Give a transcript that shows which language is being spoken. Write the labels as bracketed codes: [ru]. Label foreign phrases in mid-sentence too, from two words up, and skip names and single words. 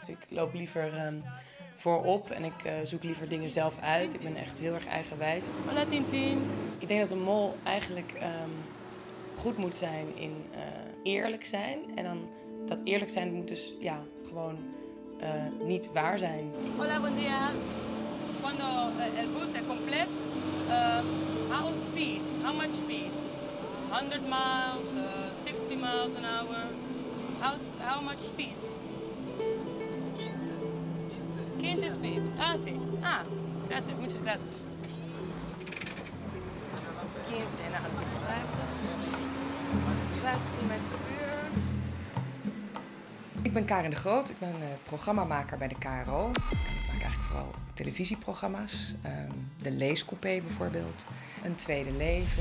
[nl] Dus ik loop liever voorop en ik zoek liever dingen zelf uit. Ik ben echt heel erg eigenwijs. [es] Hola Tintin. [nl] Ik denk dat een mol eigenlijk goed moet zijn in eerlijk zijn. En dan dat eerlijk zijn moet dus ja, gewoon niet waar zijn. [es] Hola, buen día. Cuando el bus es completo, [en] how speed? How much speed? 100 miles, 60 miles an hour. How much speed? 15 speed. [es] Ah, sí. Ah, gracias. Muchas gracias. 15, [nl] nou dat is 50. 50 km per uur. Ik ben Karin de Groot, ik ben programmamaker bij de KRO. En ik maak eigenlijk vooral televisieprogramma's. De Leescoupé bijvoorbeeld, Een Tweede Leven.